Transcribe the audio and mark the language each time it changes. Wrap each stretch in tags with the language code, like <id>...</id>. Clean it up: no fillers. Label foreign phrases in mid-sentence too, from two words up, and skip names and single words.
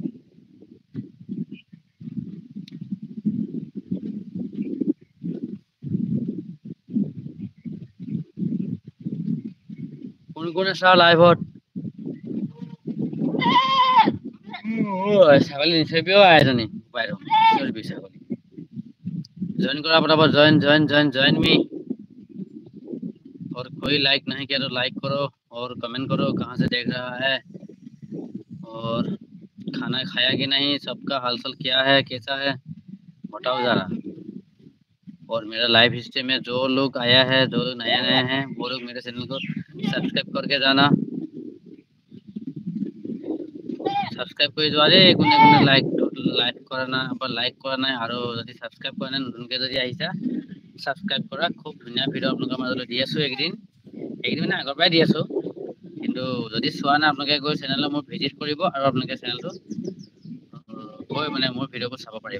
<as>কোন কোন আছা লাইভত? ছাগলী নিচৰিবি অ' এজনী বাহিৰত, ছাগলী। জইন কৰা পটাপট, জইন মি।</as> <hi>और कोई लाइक नहीं किया तो लाइक करो और कमेंट करो कहाँ से देख रहा है, और खाना खाया कि नहीं, सबका हालचाल क्या है, कैसा है, बताओ जरा। और मेरा लाइव हिस्ट्री में जो लोग आया है, जो लोग नए नए हैं, वो लोग मेरे चैनल को सब्सक्राइब करके जाना।</hi> <as>সাবস্ক্রাইব কৰি যোৱা দেই, কোনে কোনে লাইক কৰা নাই আৰু যদি সাবস্ক্রাইব কৰা নাই, নতুনকে যদি আহিছা সাবস্ক্রাইব কৰা। খুব ধুনীয়া ভিডিঅ' আপোনালোকৰ মাজলৈ দি আছো এইকেইদিন মানে আগৰ পৰাই দি আছো। কিন্তু যদি চোৱা নাই, আপোনালোকে গৈ চেনেলত মোৰ ভিজিট কৰিব আৰু আপোনালোকে চেনেলটো গৈ মানে মোৰ ভিডিঅ'বোৰ চাব পাৰিব।</as>